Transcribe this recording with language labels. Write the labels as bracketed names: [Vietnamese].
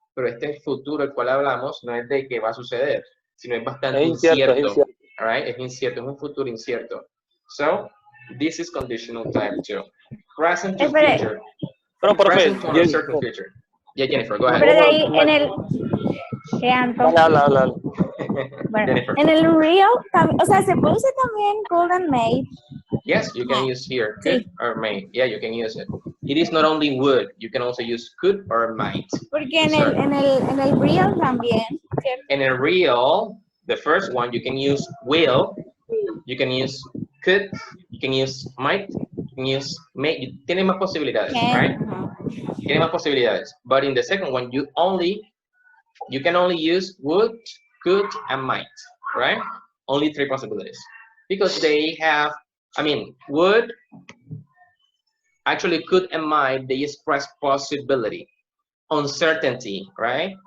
[Spanish] Pero este futuro el cual hablamos no es de que va a suceder, sino es bastante incierto. Es incierto. Right? Es incierto, es un futuro incierto. [English] So, this is conditional type 2. Present to future. [Spanish] Pero, [English] Present to [Spanish] profe, [English] uncertain future. Yeah, Jennifer, go ahead. [Spanish] Pero de ahí en el... Habla. Bueno, Jennifer. en el real, o sea, se puede usar también [English] could and may. Yes, you can use here could or may. Yeah, you can use it. It is not only would, you can also use could or might. [Spanish] Porque en el real también, ¿cierto? [English] In a real, the first one, you can use will, you can use could, you can use might, you can use may. [Spanish] Tiene más posibilidades, right? Tiene más posibilidades. [English] But in the second one, you can only use would, could, and might, right? Only 3 possibilities. Because they have, would, actually could and might, they express possibility, uncertainty, right?